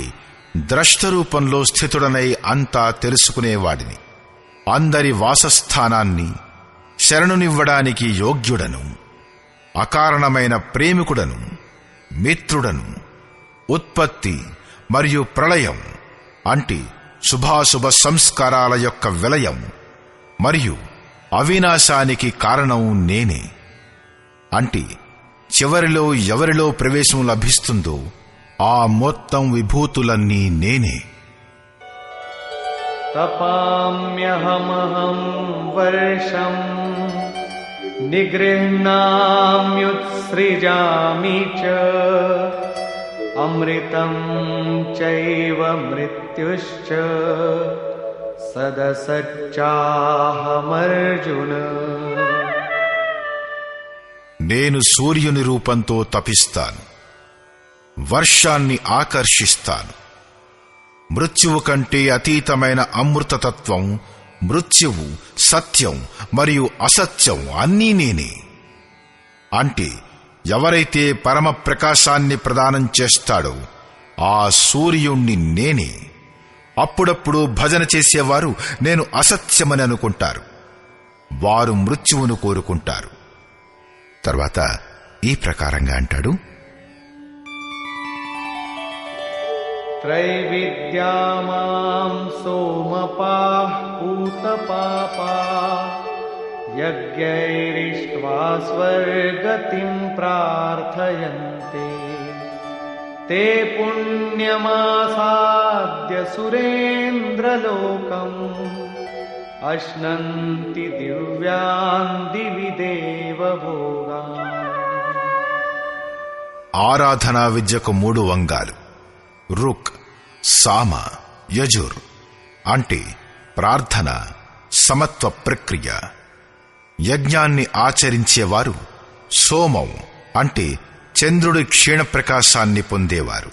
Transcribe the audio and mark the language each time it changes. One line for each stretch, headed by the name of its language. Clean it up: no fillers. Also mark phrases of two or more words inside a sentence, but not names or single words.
Telugu: ద్రష్టరూపంలో స్థితుడనై అంతా తెలుసుకునేవాడిని, అందరి వాసస్థానాన్ని శరణునివ్వడానికి యోగ్యుడను, అకారణమైన ప్రేమికుడను, మిత్రుడను, ఉత్పత్తి మరియు ప్రళయం అంటే శుభాశుభ సంస్కారాల యొక్క విలయం మరియు అవినాశానికి కారణం నేనే. అంటే చివరిలో ఎవరిలో ప్రవేశం లభిస్తుందో ఆ మొత్తం విభూతులన్నీ నేనే.
Sanskrit: तपाम्यहमहं वर्षं निगृह्णाम्युत्सृजामि च अमृतं चैव मृत्युश्च सदसच्चाहमर्जुन.
Telugu: నేను సూర్యుని రూపంతో తపిస్తాను, వర్షాన్ని ఆకర్షిస్తాను. మృత్యువు కంటే అతీతమైన అమృతతత్వం, మృత్యువు, సత్యం మరియు అసత్యం అన్నీ నేనే. అంటే ఎవరైతే పరమ ప్రకాశాన్ని ప్రదానం చేస్తాడో ఆ సూర్యుణ్ణి నేనే. అప్పుడప్పుడు భజన చేసేవారు నేను అసత్యమని అనుకుంటారు. వారు మృత్యువును కోరుకుంటారు. తర్వాత ఈ ప్రకారంగా అంటాడు,
Sanskrit: त्रैविद्या मां सोमपाः पूतपापा यज्ञैरिष्ट्वा स्वर्गतिं प्रार्थयन्ते ते पुण्यमासाद्य सुरेन्द्रलोकम् अश्नन्ति दिव्यान् दिवि देवभोगान्.
Telugu: ఆరాధనా విద్యకు 3 వంగాలు రుక్, సామ, యజుర్ అంటే ప్రార్థన, సమత్వ ప్రక్రియ. యజ్ఞాన్ని ఆచరించేవారు సోమం అంటే చంద్రుడి క్షీణ ప్రకాశాన్ని పొందేవారు.